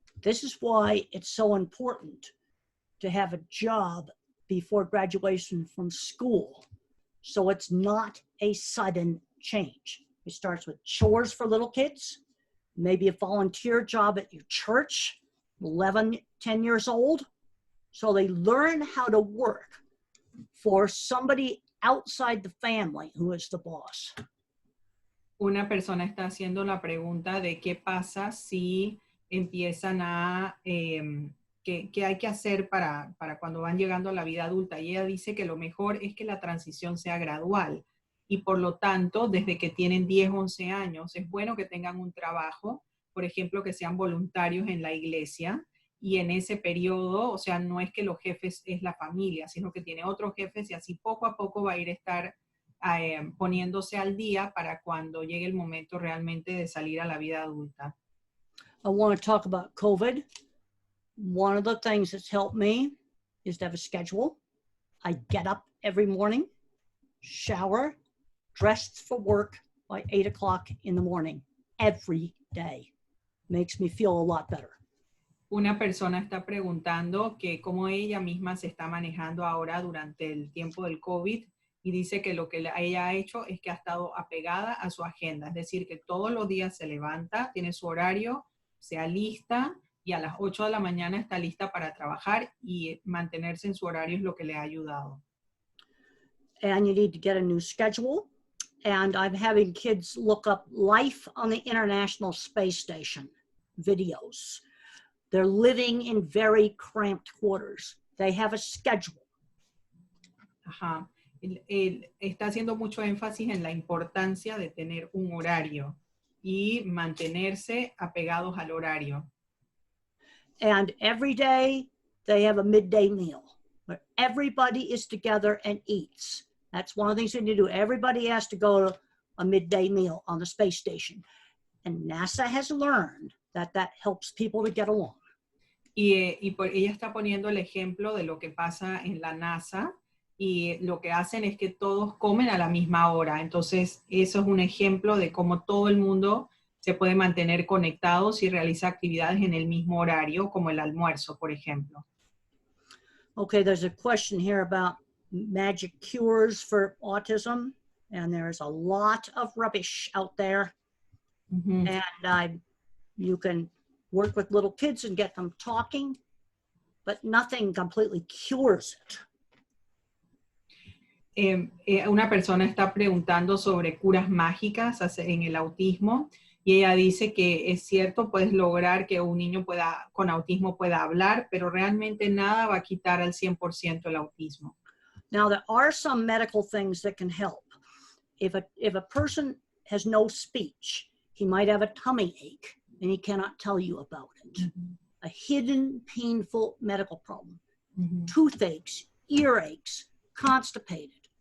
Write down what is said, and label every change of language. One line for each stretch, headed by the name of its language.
English: This is why it's so important to have a job before graduation from school, so it's not a sudden change. It starts with chores for little kids, maybe a volunteer job at your church, 11, 10 years old. So they learn how to work for somebody outside the family who is the boss.
Spanish: Una persona está haciendo la pregunta de qué pasa si empiezan a, qué hay que hacer para cuando van llegando a la vida adulta. Y ella dice que lo mejor es que la transición sea gradual. Y por lo tanto, desde que tienen 10, 11 años, es bueno que tengan un trabajo, por ejemplo, que sean voluntarios en la iglesia. Y en ese periodo, o sea, no es que los jefes es la familia, sino que tiene otros jefes, y así poco a poco va a ir a estar poniéndose al día para cuando llegue el momento realmente de salir a la vida adulta.
English: I want to talk about COVID. One of the things that's helped me is to have a schedule. I get up every morning, shower, dressed for work by 8 o'clock in the morning, every day. Makes me feel a lot better.
Spanish: Una persona está preguntando que cómo ella misma se está manejando ahora durante el tiempo del COVID, y dice que lo que ella ha hecho es que ha estado apegada a su agenda, es decir, que todos los días se levanta, tiene su horario, se alista, y a las 8 de la mañana está lista para trabajar, y mantenerse en su horario es lo que le ha ayudado.
English: And you need to get a new schedule. And I'm having kids look up life on the International Space Station. videos. They're living in very cramped quarters. They have a schedule. Ajá.
Spanish: Él está haciendo mucho énfasis en la importancia de tener un horario y mantenerse apegados al horario.
English: And every day they have a midday meal where everybody is together and eats. That's one of the things we need to do. Everybody has to go to a midday meal on the space station. And NASA has learned that that helps people to get along.
Spanish: Y ella está poniendo el ejemplo de lo que pasa en la NASA, y lo que hacen es que todos comen a la misma hora. Entonces, eso es un ejemplo de cómo todo el mundo se puede mantener conectados y realiza actividades en el mismo horario, como el almuerzo, por ejemplo.
English: Okay, there's a question here about magic cures for autism, and there's a lot of rubbish out there. Mm-hmm. And you can work with little kids and get them talking, but nothing completely cures it.
Spanish: Una persona está preguntando sobre curas mágicas en el autismo, y ella dice que es cierto, puedes lograr que un niño con autismo pueda hablar, pero realmente nada va a quitar al 100% el autismo.
English: Now, there are some medical things that can help. If a person has no speech, he might have a tummy ache, and he cannot tell you about it. Mm-hmm. A hidden, painful medical problem. Mm-hmm. Toothaches, earaches, constipated.